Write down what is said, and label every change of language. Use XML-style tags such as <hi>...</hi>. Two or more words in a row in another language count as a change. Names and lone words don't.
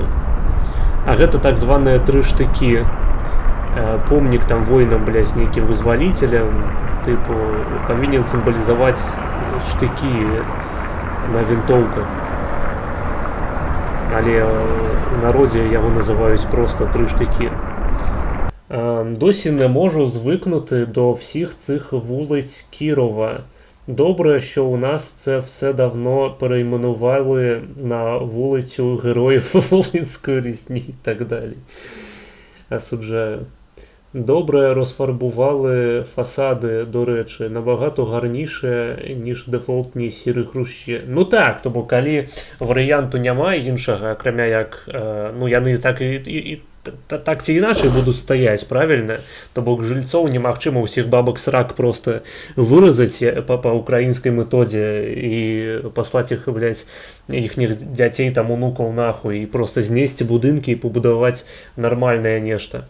<be>А гэта так званыя 3 штыкі. Помнік там воінам, блядь, нейкім вызваліцелям, тыпу, павінен сімвалізаваць штыкі на вінтоўках. Але у народзе яго называюць просто 3 штыкі.</be> <uk>Досі не можу звикнути до всіх цих вулиць Кірова. Добре, що у нас це все давно перейменували на вулицю Героїв Волинської Рісні і так далі. Осуджаю. Добре розфарбували фасади, до речі, набагато гарніше, ніж дефолтні сірі хрущі. Ну так, тому коли варіанту немає іншого,</uk> <be>акрамя як, ну яны так і так ці іначай будуць стаяць, правільна? То бок жыльцоў немагчыма ўсіх бабак срак просто выразаць па украінскай методзе і паслаць іх, блядь, іхніх дзяцей там унукаў нахуй і просто знесці будынкі і пабудаваць нармальнае нешта.</be>